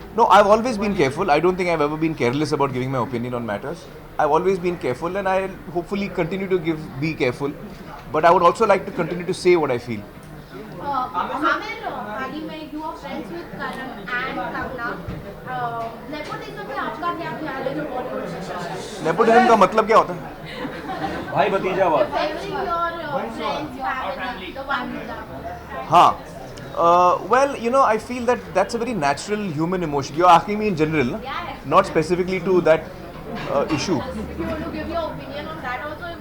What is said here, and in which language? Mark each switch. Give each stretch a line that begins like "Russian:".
English: No, I've always been careful. I don't think I've ever been careless about giving my opinion on matters. I've always been careful, and I'll hopefully continue to be careful. But I would also like to continue to say what I feel.
Hindi: हाल में
English: you are friends with Karan and Tangna.
Hindi: Nepotism पे आपका क्या ख्याल है जो बॉलीवुड में? Nepotism का मतलब क्या होता है? भाई भतीजा बात.
English: Favoring your friends, family, the one with them.
Hindi: हाँ.
English: Well, you know, I feel that that's a very natural human emotion. You're asking me in general, not specifically to that issue. If you want to give your opinion on that also.